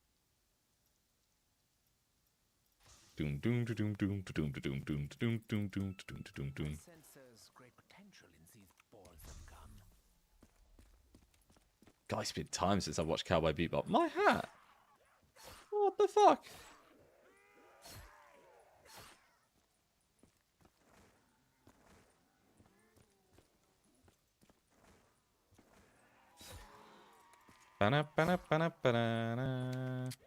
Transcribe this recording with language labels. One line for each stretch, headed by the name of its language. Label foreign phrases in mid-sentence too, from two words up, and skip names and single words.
English: Doom doom doom doom doom doom doom doom doom doom doom doom doom doom. Senses great potential in these balls of gum. God, it's been time since I've watched Cowboy Bebop. My hat! What the fuck? Ba-na, ba-na, ba-na, ba-na-na.